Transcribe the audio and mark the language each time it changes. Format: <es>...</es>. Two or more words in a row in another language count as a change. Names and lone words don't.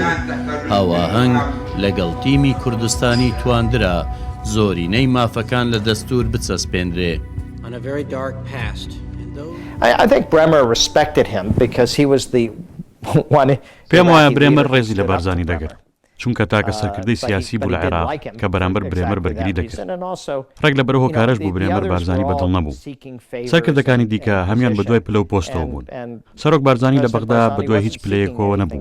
<ckb>هاواهەنگ لەگەڵ تیمی کوردستانی تواندرا زۆرینەی مافەکان لە دەستور بچەسپێنرێ.</ckb> <en>I think Bremer respected him because he was the one.</en> <ckb>پێم وایە برێمەر ڕێزی لە بارزانی دەگەر چونکە تاکە سەرکردەی سیاسی بوو لە عێراق کە بەرامبەر برێمەر بەرگری دەکرد. ڕێک لە بەرەوە کارەش بوو برێمەر بارزانی بەدڵ نەبوو. سەرکردەکانی دیکە هەمیان بەدوای پلە و پۆستەوە بوون. سەرۆک بارزانی لە بەغدا بەدوای هیچ پلەیەکەوە نەبوو.</ckb>